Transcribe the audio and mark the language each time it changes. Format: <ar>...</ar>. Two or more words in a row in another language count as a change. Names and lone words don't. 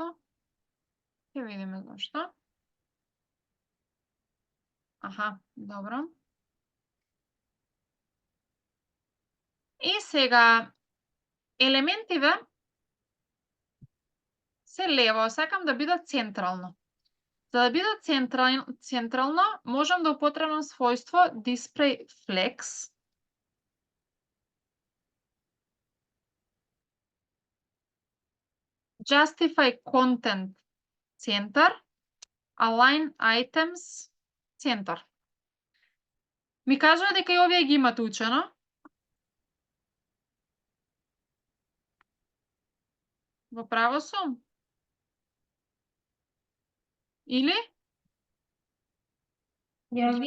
<mk>Ќе видиме зашто. Аха, добро. И сега, елементиве се лево, сакам да бидат централно. За да бидат централно, можам да употребам својство</mk> <en>display flex. Justify content center, align items center.</en> <mk>Ми кажува дека и овие ги имате учено. Во право сум? Или? Ја вие</mk>